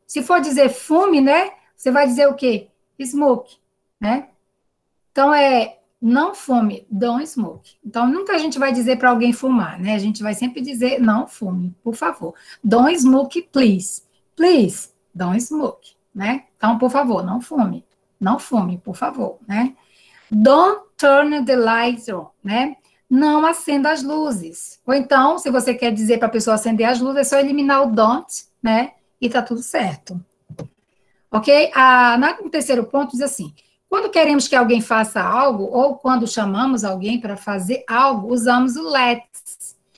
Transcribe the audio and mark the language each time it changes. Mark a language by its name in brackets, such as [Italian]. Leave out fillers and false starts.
[Portuguese] Se for dizer fume, né? Você vai dizer o quê? Smoke, né? Então, não fume, [English] don't smoke. [Portuguese] Então, nunca a gente vai dizer para alguém fumar, né? A gente vai sempre dizer não fume, por favor. [English] Don't smoke, please. Please, don't smoke, né? [Portuguese] Então, por favor, não fume. Não fume, por favor, né? [English] Don't turn the lights on, né? [Portuguese] Não acenda as luzes. Ou então, se você quer dizer para a pessoa acender as luzes, é só eliminar o don't, né? E tá tudo certo. Ok? No terceiro ponto diz assim, quando queremos que alguém faça algo, ou quando chamamos alguém para fazer algo, usamos o let's.